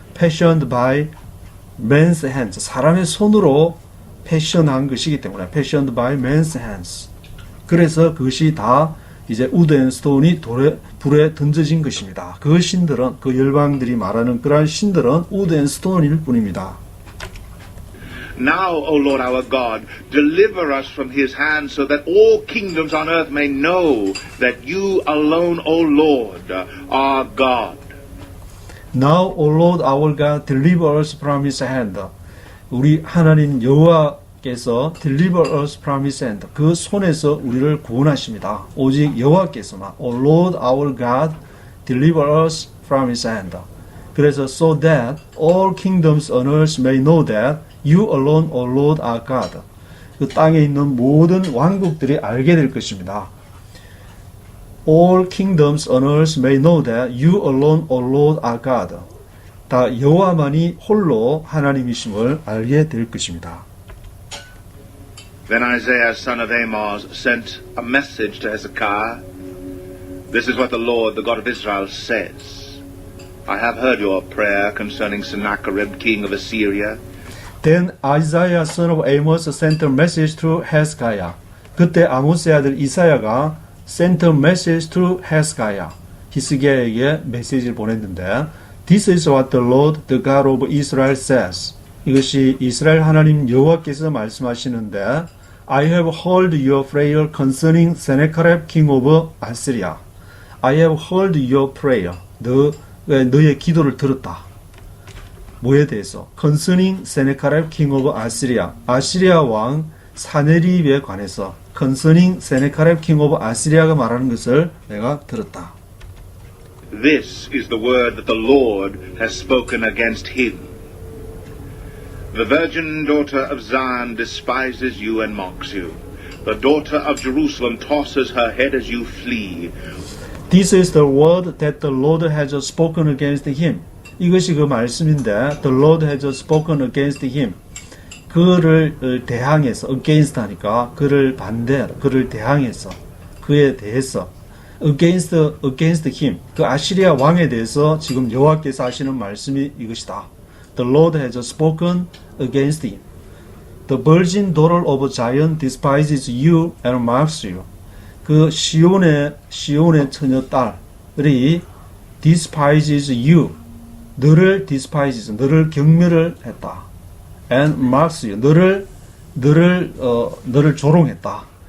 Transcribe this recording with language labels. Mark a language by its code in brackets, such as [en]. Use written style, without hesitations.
[en] Fashioned by men's hands. [ko] 사람의 손으로 패션한 것이기 때문에 [en] fashioned by men's hands. [ko] 그래서 그것이 다 이제 [en] wood and stone [ko] 이 불에 던져진 것입니다. 그 신들은, 그 열방들이 말하는 그러한 신들은 [en] wood and stone [ko] 일 뿐입니다. [en] Now, O Lord our God, deliver us from his hand, so that all kingdoms on earth may know that you alone, O Lord, are God. Now, O Lord our God, deliver us from his hand. [ko] 우리 하나님 여호와께서 [en] deliver us from his hand. [ko] 그 손에서 우리를 구원하십니다. 오직 여호와께서만. [en] O Lord our God, deliver us from his hand. 그래서 so that all kingdoms on earth may know that You alone, O Lord, are God. [ko] 그 땅에 있는 모든 왕국들이 알게 될 것입니다. [en] All kingdoms on earth may know that you alone, O Lord, are God. [ko] 다 여호와만이 홀로 하나님이심을 알게 될 것입니다. [en] Then Isaiah, son of Amos, sent a message to Hezekiah. This is what the Lord, the God of Israel, says. I have heard your prayer concerning Sennacherib, king of Assyria. Then Isaiah son of Amos sent a message to Hezekiah. [ko] 그때 아모스의 아들 이사야가 [en] sent a message to Hezekiah. [ko] 히스기야에게 메시지를 보냈는데 [en] This is what the Lord, the God of Israel says. [ko] 이것이 이스라엘 하나님 여호와께서 말씀하시는데 [en] I have heard your prayer concerning Sennacherib, king of Assyria. I have heard your prayer. [ko] 너의 기도를 들었다. 뭐에 대해서? [en] Concerning Sennacherib, king of Assyria. [ko] 아시리아 왕 산헤립에 관해서 [en] Concerning Sennacherib, king of Assyria [ko] 가 말하는 것을 내가 들었다. [en] This is the word that the Lord has spoken against him. The virgin daughter of Zion despises you and mocks you. The daughter of Jerusalem tosses her head as you flee. This is the word that the Lord has spoken against him. [ko] 이것이 그 말씀인데 [en] The Lord has spoken against him. [ko] 그를 대항해서 against 하니까 그를 대항해서 그에 대해서 [en] against him. [ko] 그 아시리아 왕에 대해서 지금 여호와께서 하시는 말씀이 이것이다. [en] The Lord has spoken against him. The virgin daughter of Zion despises you and mocks you. [ko] 그 시온의 처녀 딸이 [en] despises you. [ko] 너를 despises, 너를 경멸을 했다. [en] And mocks you, [ko] 너를 조롱했다.